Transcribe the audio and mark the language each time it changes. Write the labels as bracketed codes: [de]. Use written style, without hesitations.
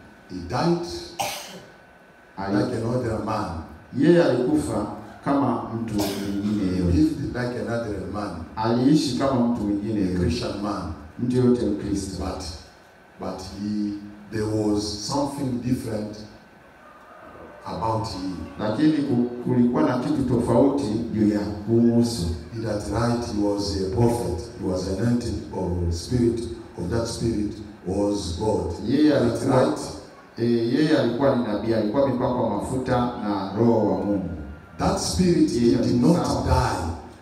[en] He died like another man. [sw] Yeye alikufa kama mtu mwingine. [en] He lived like another man. [sw] Aliishi kama mtu mwingine, [en] a Christian man. [sw] Mtu yote Mkristo. [en] But there was something different about him. [sw] Lakini kulikuwa na kitu tofauti juu ya kuhusu. [en] That right, he was a prophet. He was anointed of the spirit. Of that spirit was God. [sw] Yeye alikuwa [en] right. [sw] Yeye alikuwa ni nabii, alikuwa amepakwa mafuta na Roho wa Mungu. [en] That spirit did not die.